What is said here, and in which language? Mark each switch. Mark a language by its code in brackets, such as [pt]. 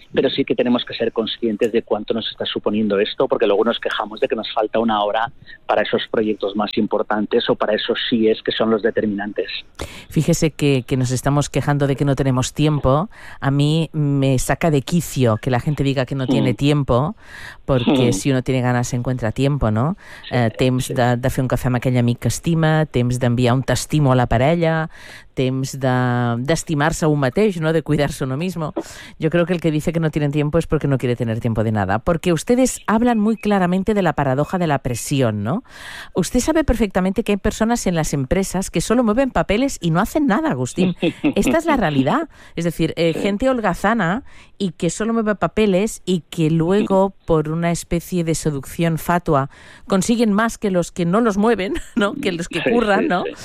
[es] Pero sí que tenemos que ser conscientes de cuánto nos está suponiendo esto, porque luego nos quejamos de que nos falta una hora para esos proyectos más importantes o para esos síes que son los determinantes. Fíjese que nos estamos quejando de que no tenemos tiempo. A mí me saca de quicio que la gente diga que no tiene tiempo, porque si uno tiene ganas se encuentra tiempo, ¿no? [ca] Temps de fer un cafè amb aquell amic que estima, temps d'enviar un testimo a la parella, temps d'estimar-se a un mateix, ¿no? [es] De cuidar-se uno mismo. Yo creo que el que dice que no tienen tiempo es porque no quiere tener tiempo de nada. Porque ustedes hablan muy claramente de la paradoja de la presión, ¿no? Usted sabe perfectamente que hay personas en las empresas que solo mueven papeles y no hacen nada, Agustín. Esta es la realidad. Es decir, gente holgazana y que solo mueve papeles y que luego, por una especie de seducción fatua, consiguen más que los que no los mueven, ¿no? Que los que curran, ¿no?